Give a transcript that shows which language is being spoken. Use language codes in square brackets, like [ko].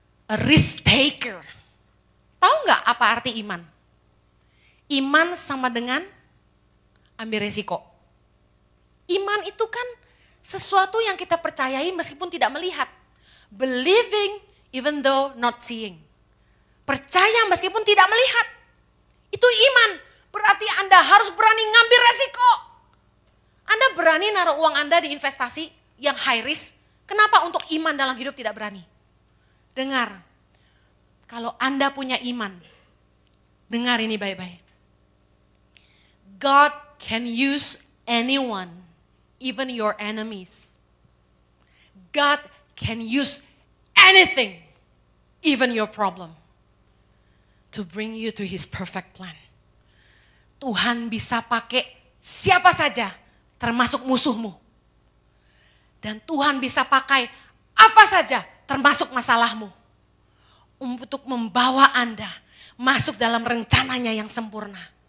[en] A risk taker. [id] Tahu nggak apa arti iman? Iman sama dengan ambil resiko. Iman itu kan sesuatu yang kita percayai meskipun tidak melihat. [en] Believing even though not seeing. [id] Percaya meskipun tidak melihat. Itu iman. Berarti Anda harus berani ngambil resiko. Anda berani naruh uang Anda di investasi yang high risk. Kenapa untuk iman dalam hidup tidak berani? Dengar. Kalau Anda punya iman. Dengar ini baik-baik. [en] God can use anyone, even your enemies. God can use anything, even your problem, to bring you to His perfect plan. [id] Tuhan bisa pakai siapa saja, termasuk musuhmu. Dan Tuhan bisa pakai apa saja, termasuk masalahmu. Untuk membawa Anda masuk dalam rencananya yang sempurna.